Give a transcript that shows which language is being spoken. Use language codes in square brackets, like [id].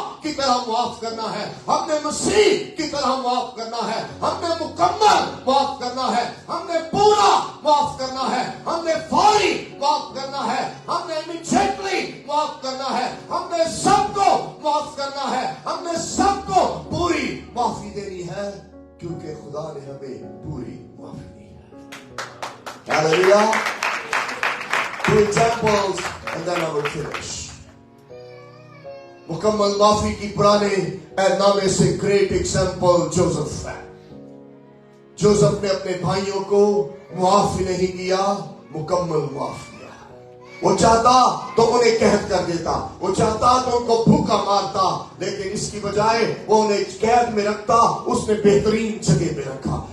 [ur] کی طرح معاف کرنا ہے، ہم نے مسیح کی طرح معاف کرنا ہے، ہم نے مکمل معاف کرنا ہے، ہم نے پورا معاف کرنا ہے، ہم نے فوری معاف کرنا ہے، ہم نے امیڈیٹلی معاف کرنا ہے، ہم نے سب کو معاف کرنا ہے، ہم نے سب کو پوری معافی دینی ہے کیونکہ خدا نے ہمیں پوری معافی دی ہے. Hallelujah. [en] 2 examples and then I will finish. [ur] مکمل معافی کی پرانے عہد نامے سے [en] great example [ur] جوزف ہے. جوزف نے اپنے بھائیوں کو معاف ہی نہیں کیا، مکمل معاف کیا. وہ چاہتا تو انہیں قید کر دیتا، وہ چاہتا تو ان کو بھوکا مارتا، لیکن اس کی بجائے وہ انہیں قید میں رکھتا، اس نے بہترین جگہ پہ رکھا.